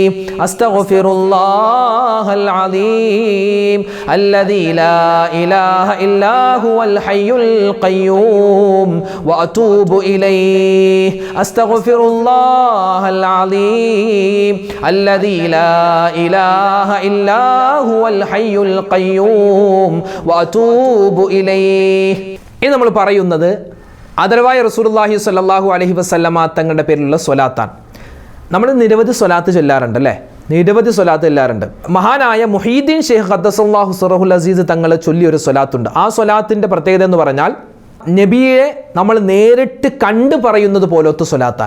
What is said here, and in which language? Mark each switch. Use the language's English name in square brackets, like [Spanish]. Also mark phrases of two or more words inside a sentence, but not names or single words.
[Arabic] أستغفر الله العظيم الذي لا إله إلا هو الحي القيوم وأتوب إليه. أستغفر الله العظيم الذي لا إله إلا هو الحي القيوم وأتوب إليه. [Malayalam] ഇനി നമ്മൾ പറയുന്നത് ആദരവായ റസൂലുള്ളാഹി [Arabic] صلى الله عليه وسلم [Malayalam] തങ്ങളുടെ പേരിലുള്ള സ്വലാത്താണ്. നമ്മൾ നിരവധി സ്വലാത്ത് ചൊല്ലാറുണ്ട് അല്ലേ? നിരവധി സ്വലാത്ത് ചൊല്ലാറുണ്ട്. മഹാനായ മുഹീദ്ദീൻ ഷെയ്ഖ് [Arabic] قدس الله سره العزيز [Malayalam] തങ്ങൾ ചൊല്ലിയൊരു സ്വലാത്തുണ്ട്. ആ സ്വലാത്തിൻ്റെ പ്രത്യേകത എന്ന് പറഞ്ഞാൽ നബിയെ നമ്മൾ നേരിട്ട് കണ്ടു പറയുന്നത് പോലത്തെ സ്വലാത്താണ്.